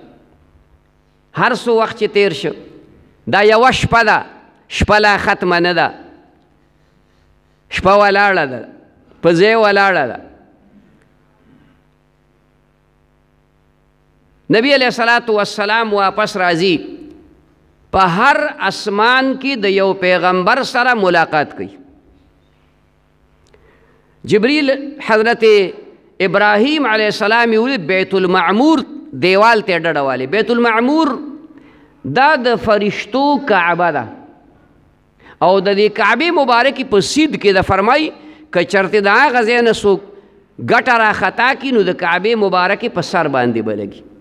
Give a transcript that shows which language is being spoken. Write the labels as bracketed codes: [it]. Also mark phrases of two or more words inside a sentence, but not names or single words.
[ps] هر څو وخت چې تیر شو، دا یوه شپه ده، شپه لا ختمه نه ده، شپه ولاړه ده، په ځای ولاړه ده. نبی [ar] علیہ الصلاۃ والسلام [ps] واپس راځي، په هر اسمان کې د یو پیغمبر سره ملاقات کوي. جبریل حضرت ابراہیم [ar] علیہ السلام [ps] یې بیت المعمور دیوال ته ډډه والی. بیت المعمور دا د فرشتو کعبه ده او د دې کعبې مبارکې په سید کې د فرمای که چرته د هغه ځای نه څوک ګټه راخطا کړي نو د کعبې مبارکې په سر باندې به لګي.